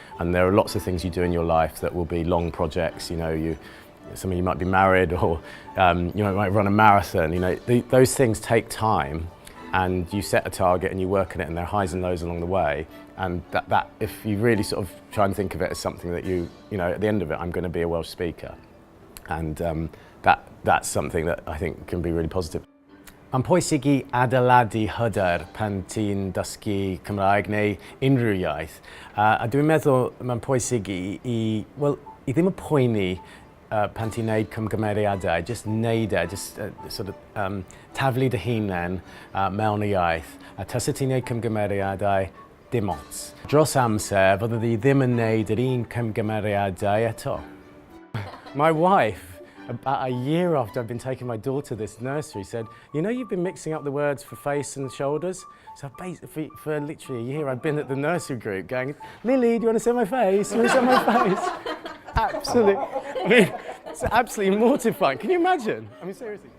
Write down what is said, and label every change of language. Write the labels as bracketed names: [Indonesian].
[English] And there are lots of things you do in your life that will be long projects. You know, some of you might be married, or you might run a marathon. You know, those things take time, and you set a target and you work at it, and there are highs and lows along the way. And that if you really sort of try and think of it as something that you know, at the end of it, I'm going to be a Welsh speaker, and that's something that I think can be really positive. [Welsh] Mae'n pwysig I adeiladu hyder pan ti'n dysgu Cymraeg neu unrhyw iaith. A dwi'n meddwl mae'n pwysig i ddim y poeni pan ti'n neud cymgymeriadau, just neud e, [English] just sort of [Welsh] taflu dy hunain mewn y iaith. A tas ti'n neud cymgymeriadau, dim ots. Dros amser, fydde di ddim yn neud yr un cymgymeriadau eto. [English] My wife, about a year after I'd been taking my daughter to this nursery, said, "You know, you've been mixing up the words for face and shoulders." So basically, for literally a year, I'd been at the nursery group going, "Lily, do you want to see my face? Do you want to see my face?" Absolutely. I mean, it's absolutely mortifying. Can you imagine? I mean, seriously.